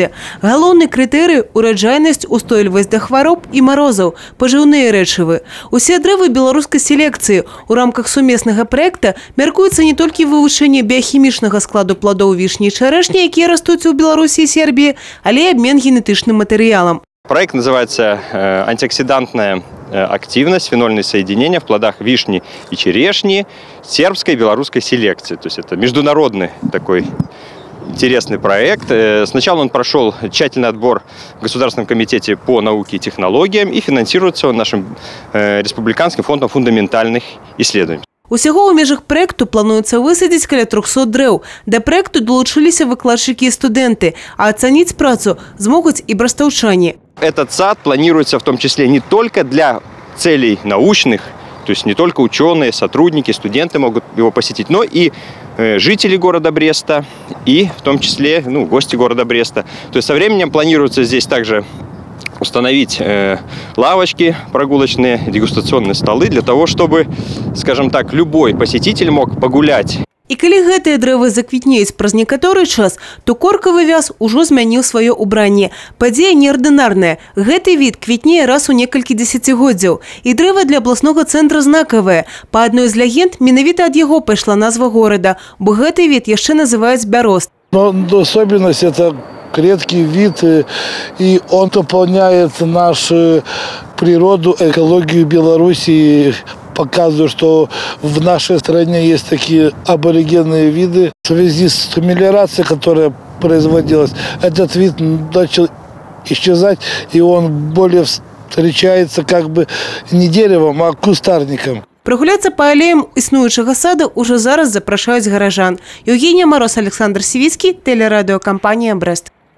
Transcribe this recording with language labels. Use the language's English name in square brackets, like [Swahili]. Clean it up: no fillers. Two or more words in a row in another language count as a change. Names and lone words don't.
[Belarusian] Галоўны крытэрый – ураджайнасць, устойлівасць да хвароб і марозаў, пажыўныя рэчывы. Усе дрэвы беларускай селекцыі. У рамках сумеснага проекта мяркуецца не толькі вывучэнне біяхімічнага складу пладоў вішні і чарэшні, якія растуць у Беларусі і Сербіі, але і абмен генетычным матэрыялам. [Russian] Проект называется «Антиоксидантная активность, фенольные соединения в плодах вишни и черешни сербской и белорусской селекции». То есть это международный такой интересный проект. Сначала он прошел тщательный отбор в Государственном комитете по науке и технологиям и финансируется он нашим Республиканским фондом фундаментальных исследований. [Belarusian] Усяго ў межах проекту плануецца высадзіць каля 300 дрэў. Да проекту долучыліся выкладчыкі і студэнты, а ацаніць працу змогуць і брастаўчане. [Russian] Этот сад планируется в том числе не только для целей научных, то есть не только ученые, сотрудники, студенты могут его посетить, но и жители города Бреста, и в том числе гости города Бреста. То есть со временем планируется здесь также установить лавочки прогулочные, дегустационные столы для того, чтобы, скажем так, любой посетитель мог погулять. [Belarusian] І калі гэтыя дрэвы заквітнеюць праз некаторы час, то коркавы вяз ужо змяніў сваё ўбранне. Падзея неардынарная. Гэты від квітнее раз у некалькі дзесяцігоддзяў. І дрэва для абласнога цэнтра знакавае. Па адной з легенд, менавіта ад яго пайшла назва горада, бо гэты від яшчэ называюць бярозд. [Russian] Но особенность – это редкий вид, и он дополняет нашу природу, экологию Беларуси, показываю, что в нашей стране есть такие аборигенные виды. В связи с мелиорацией, которая производилась, этот вид начал исчезать, и он более встречается как бы не деревом, а кустарником. Прогуляться по аллеям [Belarusian] існуючага сада уже зараз запрашаюць гаражан. [Russian] Евгения Мороз, Александр Сивицкий, телерадиокомпания «Брест».